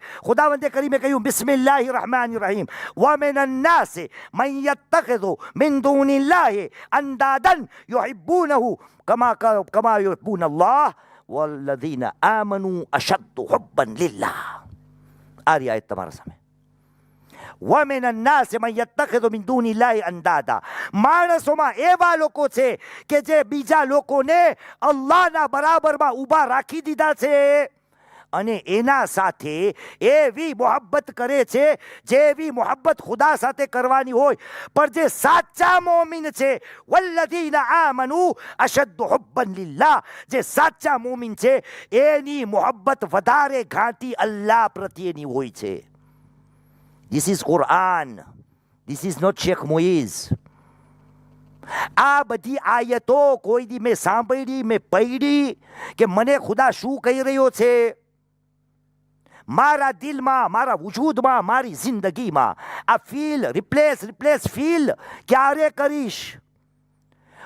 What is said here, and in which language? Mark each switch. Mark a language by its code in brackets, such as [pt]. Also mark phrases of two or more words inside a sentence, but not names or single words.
[gu] ખુદાવંદે કરીમે કહ્યું, [ar] بسم الله الرحمن الرحيم ومن الناس من يتخذ من دون الله أندادا يحبونه كما يحبون الله والذين آمنوا أشد حبا لله. [gu] આ આયત તમારા સામે. [ar] وَمِنَ النَّاسِ مَن يَتَّخِذُ مِن دُونِ اللَّهِ أَندَادًا. [gu] માણસોમાં એવા લોકો છે કે જે બીજા લોકોને અલ્લાહના બરાબરમાં ઊભા રાખી દીધા છે અને એના સાથે એવી મોહબ્બત કરે છે જેવી મોહબ્બત ખુદા સાથે કરવાની હોય. પણ જે સાચા મોમિન છે, [ar] والذين آمنوا أشد حبا لله, [gu] જે સાચા મોમિન છે એની મોહબ્બત વધારે ઘાટી અલ્લાહ પ્રત્યેની હોય છે. [en] This is Quran. This is not Sheikh Muiz. [gu] આ બધી આયતો કોઈ દી મેં સાંભળી, મેં પઢી કે મને ખુદા શું કહી રહ્યો છે. મારા દિલમાં, મારા વજૂદમાં, મારી જિંદગીમાં આ [en] feel replace feel [gu] ક્યારે કરીશ?